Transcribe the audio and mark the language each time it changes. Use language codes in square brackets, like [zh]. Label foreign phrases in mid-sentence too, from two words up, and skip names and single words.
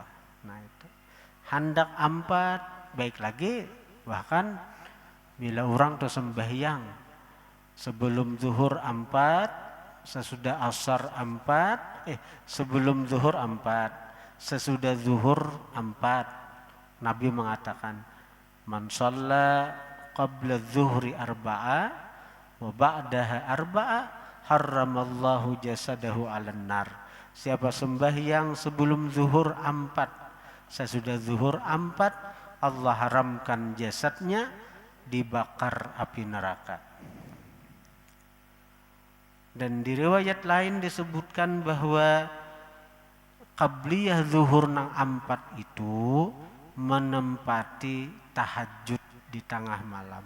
[bjn] Nah, itu hendak 4 baik lagi, bahkan bila orang tuh sembahyang sebelum zuhur 4, sesudah asar 4, sebelum zuhur 4, sesudah zuhur 4. Nabi mengatakan, [ar] من صلى قبل الظهر أربعا و بعدها أربعا حرم الله جسده على النار. [bjn] Siapa sembahyang sebelum zuhur 4, sesudah zuhur 4, Allah haramkan jasadnya dibakar api neraka. Dan di riwayat lain disebutkan bahwa qabliyah zuhur nang 4 itu menempati tahajud di tengah malam.